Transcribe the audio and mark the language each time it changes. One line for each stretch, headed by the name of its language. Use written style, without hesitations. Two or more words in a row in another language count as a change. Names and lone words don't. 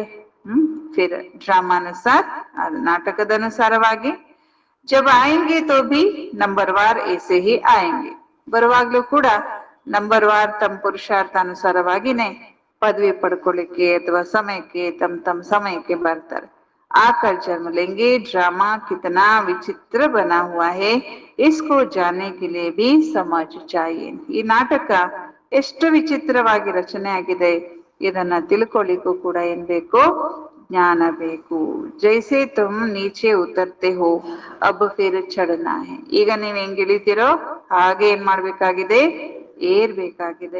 Hindi: फिर ड्रामानुसार,
Kannada: ನಾಟಕದ ಅನುಸಾರವಾಗಿ
Hindi: जब आयेंगे तो भी नंबर वार ऐसे ही आयेंगे.
Kannada: ಬರುವಾಗ್ಲೂ ಕೂಡ ನಂಬರ್ ವಾರ್ ತಮ್ಮ ಪುರುಷಾರ್ಥಾನುಸಾರವಾಗಿನೇ ಪದವಿ ಪಡ್ಕೊಳ್ಳಿಕ್ಕೆ ಅಥವಾ ಸಮಯಕ್ಕೆ ತಮ್ಮ ಸಮಯಕ್ಕೆ ಬರ್ತಾರೆ.
Hindi: आकर जन्म लेंगे. ड्रामा कितना विचित्र बना हुआ है, इसको जानने के लिए भी समझ चाहिए.
Kannada: ಈ ನಾಟಕ ಎಷ್ಟು ವಿಚಿತ್ರವಾಗಿ ರಚನೆ ಆಗಿದೆ, ಇದನ್ನ ತಿಳ್ಕೊಳ್ಳಿಕ್ಕೂ ಕೂಡ ಏನ್ ಬೇಕು? ಜ್ಞಾನ ಬೇಕು.
Hindi: जैसे तुम नीचे उतरते हो अब फिर चढ़ना है.
Kannada: ಈಗ ನೀವ್ ಹೆಂಗ್ ಇಳಿತೀರೋ ಹಾಗೆ ಏನ್ ಮಾಡ್ಬೇಕಾಗಿದೆ? ಏರ್ಬೇಕಾಗಿದೆ.